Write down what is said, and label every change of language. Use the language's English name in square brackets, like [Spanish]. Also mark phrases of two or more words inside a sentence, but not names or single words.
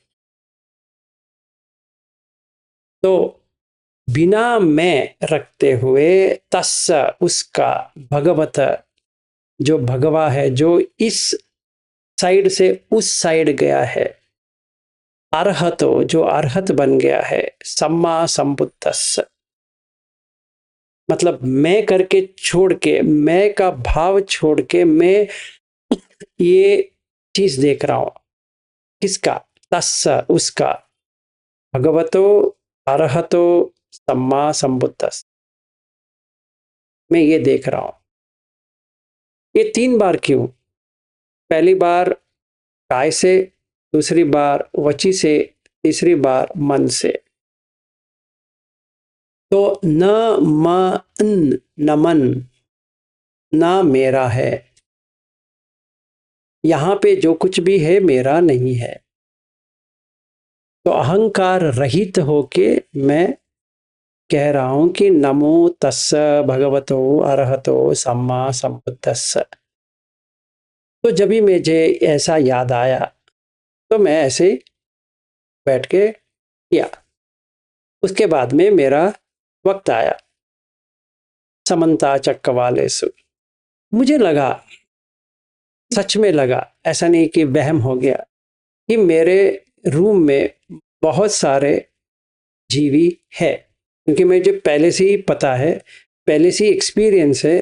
[Hindi] तो बिना मैं रखते हुए तस्स उसका, भगवत जो भगवा है, जो इस साइड से उस साइड गया है, अरहतो जो अरहत बन गया है, [Pali] सम्मा संबुद्धस्स [Hindi] मतलब मैं करके छोड़ के, मैं का भाव छोड़ के मैं ये चीज देख रहा हूं। किसका? तस्स उसका, [Pali] भगवतो अरहतो सम्मा संबुद्धस्स, [Hindi] मैं ये देख रहा हूं। ये 3 बार क्यों? पहली बार काय से, दूसरी बार वची से, तीसरी बार मन से। तो न मन, नमन, ना मेरा है, यहां पे जो कुछ भी है मेरा नहीं है। तो अहंकार रहित होके मैं कह रहा हूं कि [Pali] नमो तस्स भगवतो अरहतो सम्मा संबुद्धस्स। [Hindi] तो जब भी मुझे ऐसा याद आया, तो मैं ऐसे बैठ के किया। उसके बाद में मेरा वक्त आया, [Pali] समन्ता चक्रवालेषु। [Hindi] मुझे लगा, सच में लगा, ऐसा नहीं कि वहम हो गया, कि मेरे रूम में बहुत सारे जीवी है, क्योंकि मुझे पहले से ही पता है, पहले से ही एक्सपीरियंस है।